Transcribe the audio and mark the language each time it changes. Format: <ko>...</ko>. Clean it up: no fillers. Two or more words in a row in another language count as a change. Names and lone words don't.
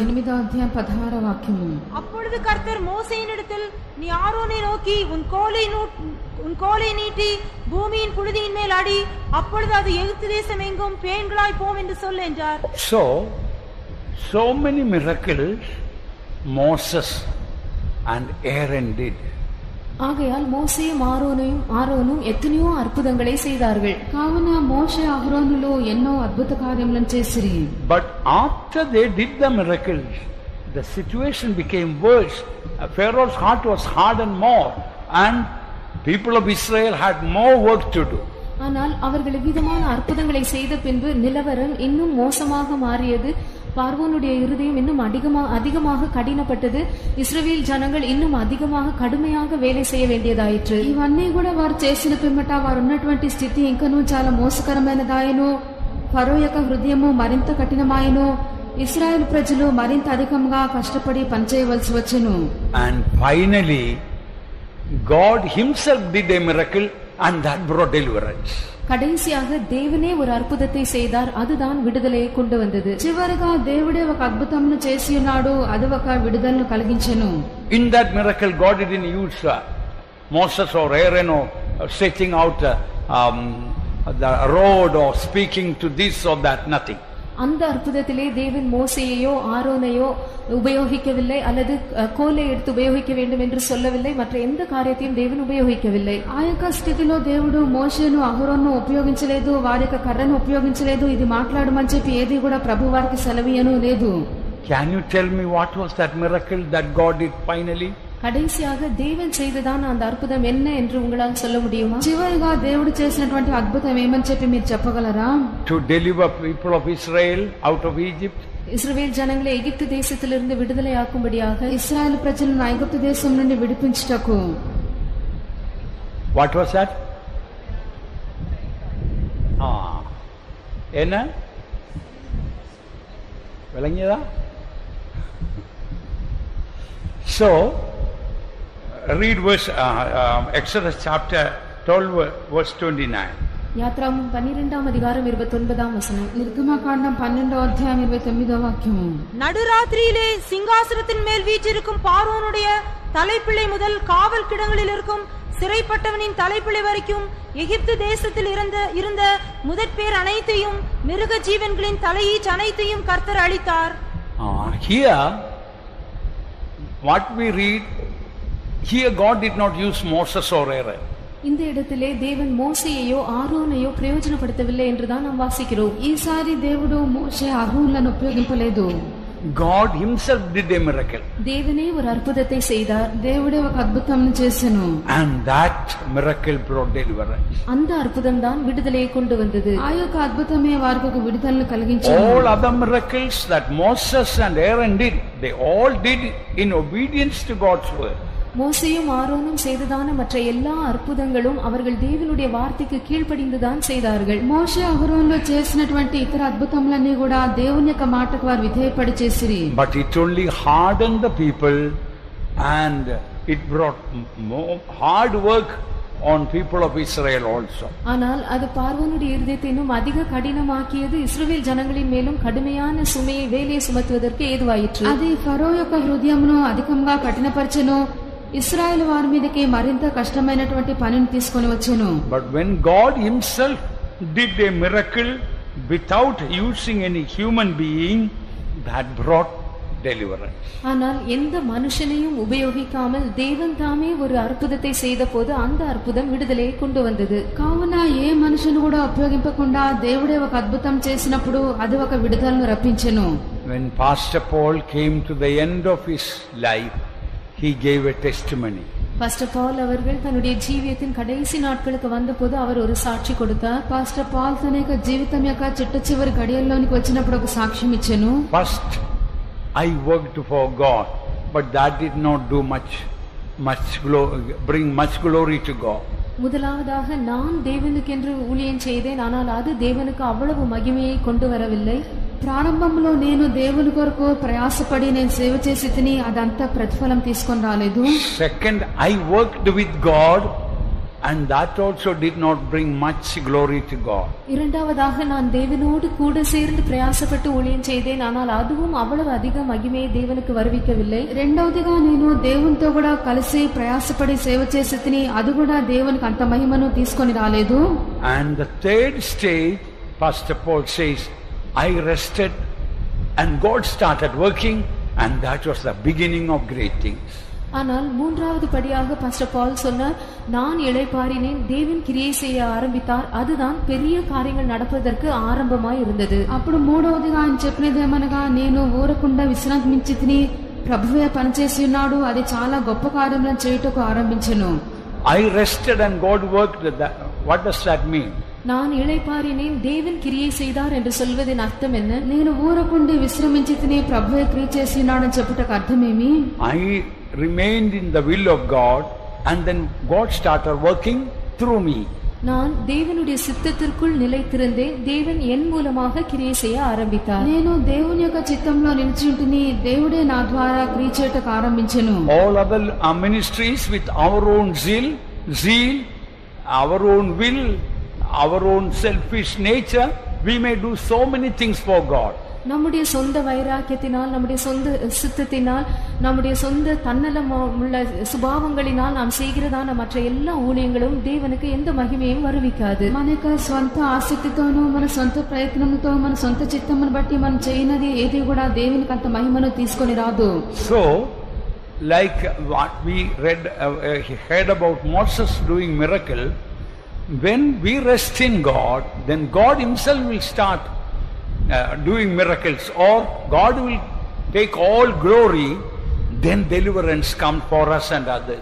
<te>8వ అధ్యాయం 16వ వాక్యము.</te> <ta>அப்பொழுது கர்த்தர் மோசேயினிடத்தில், நீ ஆரோனை நோக்கி உன் கோலை நீட்டி பூமியின் புழுதியின் மேல் அடி, அப்பொழுது அது எகிப்து தேசம் எங்கும் பேன்களாய் போம் என்று சொல் என்றார்.</ta> <en>So many miracles Moses and Aaron did.</en> <ta>ஆகையால் மோசேயும் ஆரோனும் எத்தனையோ அற்புதங்களை செய்தார்கள்.</ta> <te>కావున మోషే అహరోనులు ఎన్నో అద్భుత కార్యములను చేసిరి.</te> <en>But after they did the miracles, the situation became worse. Pharaoh's heart was hardened more, and people of Israel had more work to do.</en> <ta>ஆனால் அவர்கள் விதமான அற்புதங்களை செய்த பின்பு நிலவரம் இன்னும் மோசமாக மாறியது. பார்வோனுடைய இருதயம் இன்னும் அதிகமாக கடினப்பட்டது. இஸ்ரவேல் ஜனங்கள் இன்னும் அதிகமாக கடுமையாக வேலை செய்ய வேண்டியதாயிற்று.</ta> <te>ఇవన్నీ కూడా వారు చేసిన పిమ్మట వారు ఉన్నటువంటి స్థితి ఇంకనూ చాలా మోసకరమైనదాయను. ఫరో యొక్క హృదయము మరింత కఠినమాయను. ఇశ్రాయేలు ప్రజలు మరింత అధికంగా కష్టపడి పనిచేయవలసి వచ్చెను.</te> <en>And finally God himself did a miracle and that brought deliverance.</en> <ta>கடைசியாக தேவனே ஒரு அற்புதத்தை செய்தார், அதுதான் விடுதலையை கொண்டு வந்தது.</ta> <te>చివరగా దేవుడే ఒక అద్భుతమును చేసి ఉన్నాడు, అది ఒక విడుదలను కలిగించెను.</te> <en>In that miracle God didn't use Moses or Aaron or setting out the road or speaking to this or that, nothing.</en> <ta>அந்த அற்புதத்திலே தேவன் மோசேயையோ ஆரோனையோ உபயோகிக்கவில்லை, அல்லது கோலை எடுத்து உபயோகிக்க வேண்டும் என்று சொல்லவில்லை. மற்ற எந்த காரியத்தையும் தேவன் உபயோகிக்கவில்லை.</ta> <te>ఆ యొక్క స్థితిలో దేవుడు మోషేను అహరోను ఉపయోగించలేదు, వారి యొక్క కర్రను ఉపయోగించలేదు, ఇది మాట్లాడమని చెప్పి ఏది కూడా ప్రభు వారికి సెలవీయను లేదు.</te> <en>Can you tell me what was that miracle that God did finally?</en> <ta>கடைசியாக தேவன் செய்ததான அந்த அற்புதம் என்ன என்று உங்களால் சொல்ல முடியுமா?</ta> <te>చివరిగా దేవుడు చేసినటువంటి అద్భుతం ఏమని చెప్పి మీరు చెప్పగలరా?</te> <en>To deliver people of Israel out of Egypt.</en> <ta>இஸ்ரவேல் ஜனங்களை எகிப்து தேசத்திலிருந்து விடுதலையாக்கும்படியாக</ta> <te>ఇశ్రాయేలు ప్రజలను ఐగుప్తు దేశం నుండి విడిపించుటకు.</te> <en>What was that?</en> <ta>என்ன விளங்கியதா?</ta> <en>So read verse Exodus chapter 12 verse 29.</en> <ta>யாத்ராகமம் 12ஆம் அதிகாரம் 29ஆம் வசனம்.</ta> <te>నిర్గమకాండం 12వ అధ్యాయం 29వ వాక్యము.</te> <ta>நடுராத்திரியிலே சிங்காசனத்தின் மேல் வீற்றிருக்கும் பார்வோனுடைய தலைப்பிள்ளை முதல் காவல் கிடங்களில் இருக்கும் சிறைப்பட்டவனின் தலைப்பிள்ளை வரைக்கும் எகிப்து தேசத்தில் இருந்த முதற்பேர் அனைத்தையும் மிருக ஜீவன்களின் தலையீச்சு அனைத்தையும் கர்த்தர் அளித்தார்.</ta> <en>Here what we read, here God did not use Moses or Aaron.</en> <ta>இந்த இடத்திலே தேவன் மோசேயையோ ஆரோனையோ பிரயோஜனப்படுத்தவில்லை என்றுதான் நாம் வாசிக்கிறோம்.</ta> <te>ఈసారి దేవుడు మోషే అహరోనులను ఉపయోగింపలేదు.</te> <en>God himself did a miracle.</en> <ta>தேவனே ஒரு அற்புதத்தை செய்தார்.</ta> <te>దేవుడే ఒక అద్భుతం చేసెను.</te> <en>And that miracle brought deliverance.</en> <ta>அந்த அற்புதம் தான் விடுதலையை கொண்டு வந்தது.</ta> <te>ఆ యొక్క అద్భుతమే వారికి ఒక విడుదలను కలిగించింది.</te> <en>All other miracles that Moses and Aaron did, they all did in obedience to God's word.</en> <ta>மோசேயும் ஆரோனும் செய்ததான மற்ற எல்லா அற்புதங்களும் அவர்கள் தேவனுடைய வார்த்தைக்கு கீழ்ப்படிந்துதான் செய்தார்கள்.</ta> <te>మోషే అహరోనులు చేసినటువంటి ఇతర అద్భుతములన్నీ కూడా దేవుని యొక్క మాటకు వారు విధేయపడి చేసిరి.</te> <en>But it only hardened the people and it brought more hard work on people of Israel also.</en> <ta>ஆனால் அது பார்வோனுடைய இருதயத்தை இன்னும் அதிக கடினமாக்கியது. இஸ்ரவேல் ஜனங்களின் மேலும் கடுமையான சுமையை வேலையை சுமத்துவதற்கு ஏதுவாயிற்று.</ta> <te>అది ఫరో యొక్క హృదయమును అధికంగా కఠినపరచెను. ఇశ్రాయేలు వారి మీదకి మరింత కష్టమైనటువంటి పనిని తీసుకొని వచ్చెను.</te> <en>But when God himself did a miracle without using any human being, that brought deliverance.</en> <ta>ஆனால் எந்த மனுஷனையும் உபயோகிக்காமல் தேவன் தாமே ஒரு அற்புதத்தை செய்த போது அந்த அற்புதம் விடுதலையை கொண்டு வந்தது.</ta> <te>కావున ఏ మనుషుని కూడా ఉపయోగింపకుండా దేవుడే ఒక అద్భుతం చేసినప్పుడు అది ఒక విడుదలను రప్పించెను.</te> <en>When Pastor Paul came to the end of his life, he gave a testimony.</en> <ta>பாஸ்டர் பால் அவர்கள் தன்னுடைய ஜீவியத்தின் கடைசி நாட்களுக்கு வந்தபோது அவர் ஒரு சாட்சி கொடுத்தார்.</ta> <te>పాస్టర్ పాల్ తన యొక్క జీవితం యొక్క చిట్ట చివరి గడియల్లోనికి వచ్చినప్పుడు ఒక సాక్ష్యం ఇచ్చెను.</te> <en>First, I worked for God, but that did not do bring much glory to God.</en> <ta>முதலாவதாக நான் தேவனுக்கென்று ஊழியம் செய்தேன், ஆனால் அது தேவனுக்கு அவ்வளவு மகிமையை கொண்டு வரவில்லை.</ta> <te>ప్రారంభంలో నేను దేవుని కొరకు ప్రయాసపడి నేను సేవ చేసి తిని అదంతా ప్రతిఫలం తీసుకొని రాలేదు.</te> <en>Second, I worked with God and that also did not bring much glory to God.</en> <ta>இரண்டாவதாக நான் தேவனோடு கூட சேர்ந்து பிரயாசப்பட்டு ஊழியம் செய்தேன், ஆனால் அதுவும் அவ்வளவு அதிக மகிமையை தேவனுக்கு வருவிக்கவில்லை.</ta> <te>రెండవదిగా నేను దేవునితో కూడా కలిసి ప్రయాసపడి సేవ చేసి తిని అది కూడా దేవునికి అంత మహిమను తీసుకొని రాలేదు.</te> <en>And the third stage, Pastor Paul says, I rested and God started working, and that was the beginning of great things.</en> <ta>ஆனால் மூன்றாவது படியாக பாஸ்டர் பால் சொன்னார், நான் இளைப்பாறினேன், தேவன் கிரியை செய்ய ஆரம்பித்தார், அதுதான் பெரிய காரியங்கள் நடப்பதற்கு ஆரம்பமாய் இருந்தது.</ta> <te>అప్పుడు మూడవదిగా ఆయన చెప్పినదేమనగా నేను ఊరకుండా విశ్రాంతించి తిని ప్రభువే పనిచేసి ఉన్నాడు, అది చాలా గొప్ప కార్యములను చేయుటకు ఆరంభించెను.</te> <en>I rested and God worked. What does that mean?</en> <ta>நான் இளைப்பாறினேன், தேவன் கிரியை செய்தார் என்று சொல்வதின் அர்த்தம் என்ன?</ta> <te>నేను ఊరకుండి విశ్రమించి తిని ప్రభువే క్రియ చేసి ఉన్నాడని చెప్పుటకు అర్థమేమి?</te> <en>I remained in the will of God and then God started working through me.</en> <ta>நான் தேவனுடைய சித்தத்திற்குள் நிலைத்திருந்தேன், தேவன் என் மூலமாக கிரியை செய்ய ஆரம்பித்தார்.</ta> <te>నేను దేవుని యొక్క చిత్తంలో నిలిచి ఉంటిని, దేవుడే నా ద్వారా క్రియ చేయటకు ఆరంభించెను.</te> <en>All other ministries with our own zeal, our own will, our own selfish nature, we may do so many things for God.</en> <ta>நம்முடைய சொந்த வைராக்கியத்தினால், நம்முடைய சொந்த சித்தத்தினால், நம்முடைய சொந்த தன்னலம் உள்ள சுபாவங்களினால் நாம் செய்கிறதான மற்ற எல்லா ஊழியங்களும் தேவனுக்கு எந்த மகிமையும் வருவிக்காது.</ta> <te>మన యొక్క స్వంత ఆసక్తితోనూ మన సొంత ప్రయత్నంతో మన సొంత చిత్తమును బట్టి మనం చేయనది ఏది కూడా దేవునికి అంత మహిమను తీసుకొని రాదు.</te> <en>So, like what we heard about Moses doing miracle, when we rest in God, then God himself will start doing miracles, or God will take all glory, then deliverance comes for us and others.</en>